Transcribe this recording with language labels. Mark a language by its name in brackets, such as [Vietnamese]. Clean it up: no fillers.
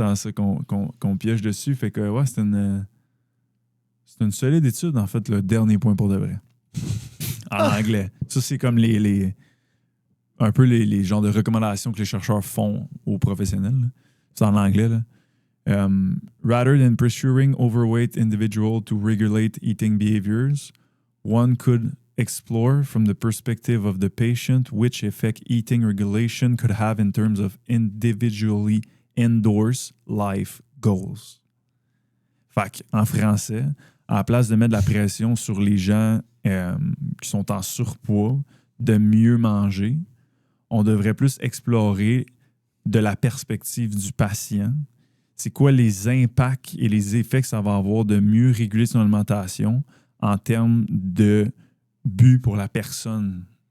[French] en ça qu'on piège dessus. Fait que, ouais, c'est une solide étude, en fait, le dernier point pour de vrai. En anglais. Ça, c'est comme un peu les genres de recommandations que les chercheurs font aux professionnels, là. C'est en anglais, là. [English] Rather than pressuring overweight individuals to regulate eating behaviors, one could explore from the perspective of the patient which effect eating regulation could have in terms of individually endorsed life goals. [French] Fait en français, à la place de mettre de la pression sur les gens qui sont en surpoids de mieux manger, on devrait plus explorer de la perspective du patient. C'est quoi les impacts et les effets que ça va avoir de mieux réguler son alimentation en termes de but pour la personne.